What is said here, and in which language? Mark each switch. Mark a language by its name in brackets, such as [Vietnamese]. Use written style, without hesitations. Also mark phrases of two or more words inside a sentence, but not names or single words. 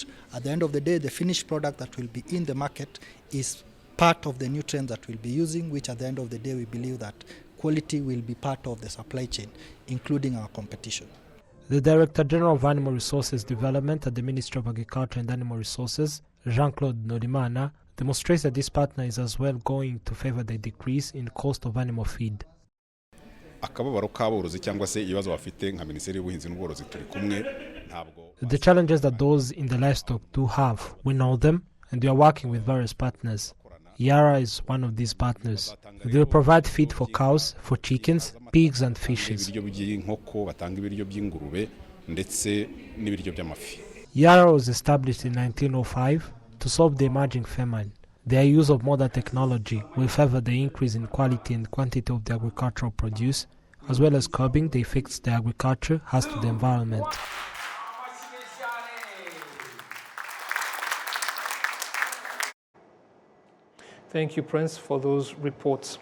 [English] At the end of the day, the finished product that will be in the market is part of the nutrients that we'll be using, which at the end of the day we believe that quality will be part of the supply chain, including our competition. The Director General of Animal Resources Development at the Ministry of Agriculture and Animal Resources, Jean-Claude Norimana, demonstrates that this partner is as well going to favor the decrease in cost of animal feed. [Kinyarwanda] akababaro k'aborozi cyangwa se ibibazo bafite nka Minisiteri y'Ubuhinzi n'Ubworozi turi kumwe ntabwo. [English] The challenges that those in the livestock do have, we know them, and we are working with various partners. Yara is one of these partners. They will provide feed for cows, for chickens, pigs and fishes. [Kinyarwanda] Ibiryo by'inkoko, batanga ibiryo by'ingurube ndetse n'ibiryo by'amafi. [English] Yara was established in 1905 to solve the emerging famine. Their use of modern technology will favor the increase in quality and quantity of the agricultural produce, as well as curbing the effects the agriculture has to the environment. Thank you, Prince, for those reports.